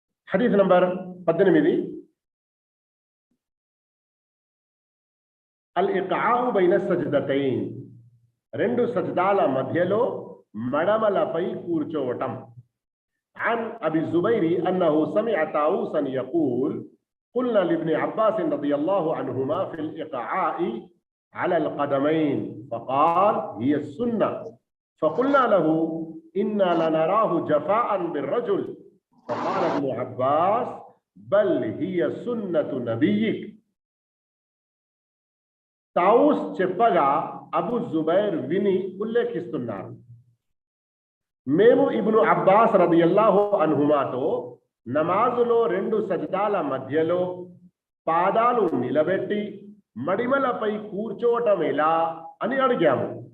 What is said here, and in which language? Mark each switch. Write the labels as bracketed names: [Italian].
[Telugu] హదీస్ number 18 అల్ ఇక్ఆఉ బైన సజ్దతైన్, రెండు సజ్దాల మధ్యలో మడమలపై కూర్చోవటం. [Arabic] عن أبي الزبير أنه سمع طاووسا يقول قلنا لابن عباس رضي الله عنهما في الإقعاء على القدمين فقال هي السنة فقلنا له إنا لنراه جفاء بالرجل فقال ابن عباس بل هي سنة نبيك. [Telugu] తావూస్ చెప్పగా అబూ జుబైర్ విని ఉల్లేఖిస్తున్నారు, మేము ఇబ్ను అబ్బాస్ రదియల్లాహు అన్హుమాతో నమాజులో రెండు సజ్దాల మధ్యలో పాదాలు నిలబెట్టి మడిమలపై కూర్చోవటం ఎలా అని అడిగాము.